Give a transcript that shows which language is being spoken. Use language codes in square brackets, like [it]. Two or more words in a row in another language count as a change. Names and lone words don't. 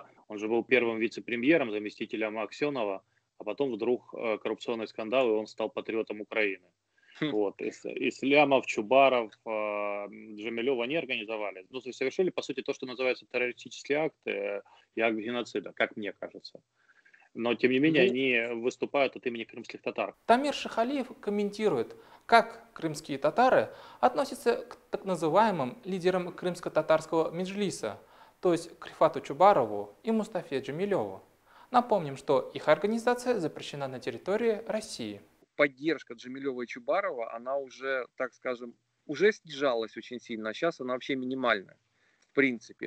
[ru] Он же был первым вице-премьером, заместителем Аксенова, а потом вдруг коррупционный скандал, и он стал патриотом Украины. Вот. Ислямов, Чубаров, Джемилев, они организовали. Ну, то есть совершили, по сути, то, что называется террористический акт и акт геноцида, как мне кажется. Но, тем не менее, они выступают от имени крымских татар. Тамир Шихалиев комментирует, как крымские татары относятся к так называемым лидерам крымско-татарского Меджлиса, то есть к Рифату Чубарову и Мустафе Джемилеву. Напомним, что их организация запрещена на территории России. Поддержка Джемилева и Чубарова, она уже, так скажем, уже снижалась очень сильно, а сейчас она вообще минимальная, в принципе.